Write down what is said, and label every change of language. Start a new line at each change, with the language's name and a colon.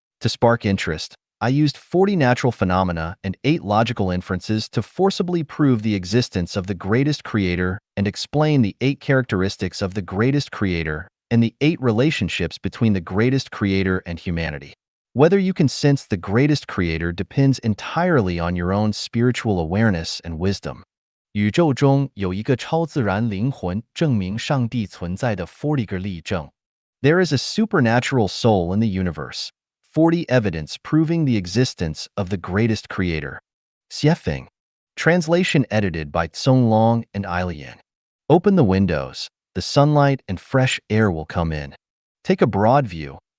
English: To spark interest, I used 40 natural phenomena and 8 logical inferences to forcibly prove the existence of the greatest creator and explain the 8 characteristics of the greatest creator and the 8 relationships between the greatest creator and humanity. Whether you can sense the greatest creator depends entirely on your own spiritual awareness and wisdom.
Chinese: 宇宙中有一个超自然灵魂证明上帝存在的40个例证。
English: There is a supernatural soul in the universe. 40 evidence proving the existence of the greatest creator. Xiefeng. Translation edited by Tsong Long and Ailian. Open the windows. The sunlight and fresh air will come in. Take a broad view.